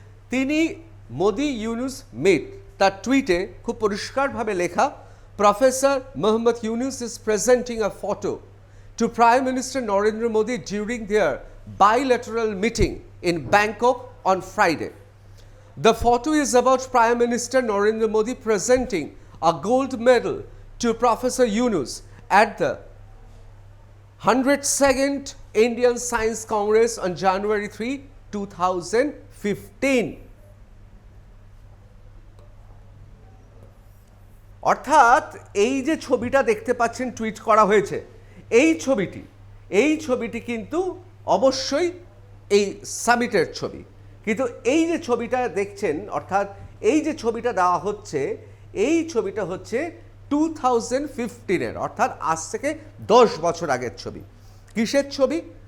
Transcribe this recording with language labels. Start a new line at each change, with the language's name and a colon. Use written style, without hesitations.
Bangla: তিনি মোদি ইউনূস মিট, তার টুইটে খুব পরিষ্কারভাবে লেখা,
English: Professor Mohammad Yunus is presenting a photo to prime minister Narendra Modi during their bilateral meeting in Bangkok on Friday. The photo is about Prime Minister Narendra Modi presenting a gold medal to Professor Yunus at the 102nd Indian Science Congress on January 3, 2015.
Bangla: অর্থাৎ এই যে ছবিটা দেখতে পাচ্ছেন tweet করা হয়েছে, এই ছবিটি কিন্তু অবশ্যই এই সামিটের ছবি। কিন্তু এই যে ছবিটা দেখছেন, অর্থাৎ এই যে ছবিটা দেওয়া হচ্ছে, এই ছবিটা হচ্ছে 2015-এর, অর্থাৎ আজ থেকে 10 বছর আগের ছবি। কিসের ছবি?